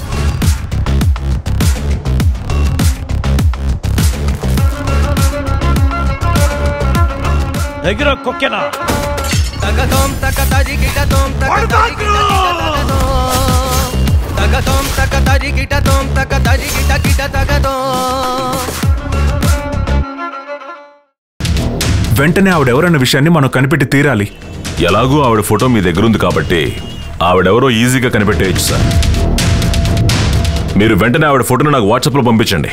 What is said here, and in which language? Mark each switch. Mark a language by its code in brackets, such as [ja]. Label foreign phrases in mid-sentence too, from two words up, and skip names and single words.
[te] ಎಗಿರೋ ಕೊಕ್ಕೆನ ತಗತೋಂ ತಕತರಿ ಗಿಟತೋಂ ತಕತರಿ ತಗತೋಂ ತಕತರಿ ಗಿಟತೋಂ ತಕತರಿ ಗಿಟ ಗಿಟ తగతోం. వెంటనే ఆవిడెవరన్న విషయాన్ని మనం కనిపెట్టి తీరాలి. ఎలాగూ ఆవిడ ఫోటో మీ దగ్గర ఉంది కాబట్టి ఆవిడెవరో ఈజీగా కనిపెట్టేయచ్చు సార్. మీరు వెంటనే ఆవిడ ఫోటోను నాకు వాట్సాప్లో పంపించండి.